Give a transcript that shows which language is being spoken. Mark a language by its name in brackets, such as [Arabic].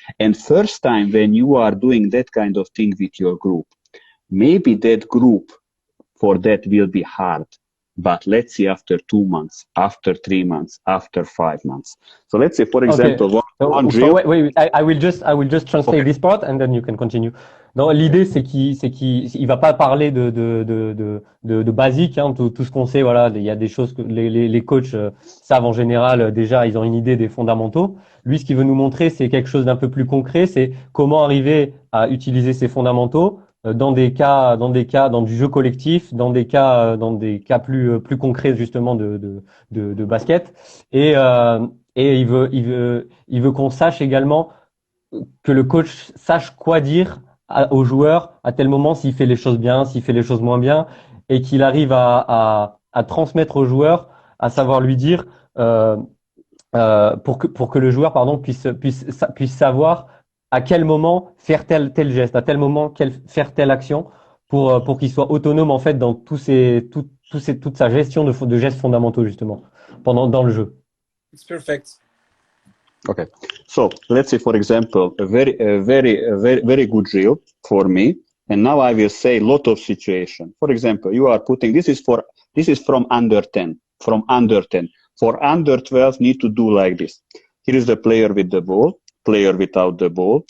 [English] And first time when you are doing that kind of thing with your group, maybe that group for that will be hard. But let's see after 2 months, after 3 months, after 5 months. So let's say, for example, one drill. Wait, I will just translate this part and then you can continue. [French] Non, l'idée c'est qu'il va pas parler de basique, hein, tout ce qu'on sait. Voilà, il y a des choses que les coachs savent en général déjà. Ils ont une idée des fondamentaux. Lui, ce qu'il veut nous montrer, c'est quelque chose d'un peu plus concret. C'est comment arriver à utiliser ces fondamentaux dans du jeu collectif, dans des cas plus concrets justement de basket. Et il veut qu'on sache également que le coach sache quoi dire aux joueurs à tel moment, s'il fait les choses bien, s'il fait les choses moins bien, et qu'il arrive à transmettre aux joueurs, à savoir lui dire pour que le joueur puisse savoir à quel moment faire tel geste, à tel moment faire telle action pour qu'il soit autonome en fait dans toute sa gestion de gestes fondamentaux justement dans le jeu. [English] It's perfect. Okay, so let's say, for example, a very good drill for me And now I will say lot of situation. For example, you are putting, this is from under 10, from under 10. For under 12, need to do like this. Here is the player with the ball, player without the ball.